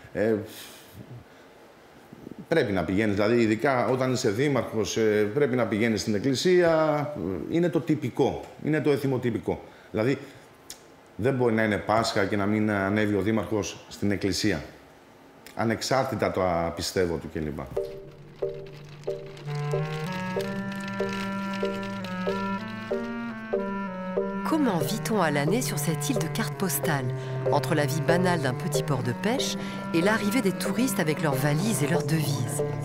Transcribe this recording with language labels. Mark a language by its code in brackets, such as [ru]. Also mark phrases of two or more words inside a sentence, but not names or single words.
[el] Πρέπει να πηγαίνεις, δηλαδή, ειδικά όταν είσαι δήμαρχος, πρέπει να πηγαίνεις στην εκκλησία. Είναι το τυπικό, είναι το εθιμοτυπικό. Δηλαδή, δεν μπορεί να είναι Πάσχα και να μην ανέβει ο δήμαρχος στην εκκλησία. Ανεξάρτητα το πιστεύω του κλπ. [fr] Comment vit-on à l'année sur cette île de cartes postales, entre la vie banale d'un petit port de pêche et l'arrivée des touristes avec leurs valises et leurs devises?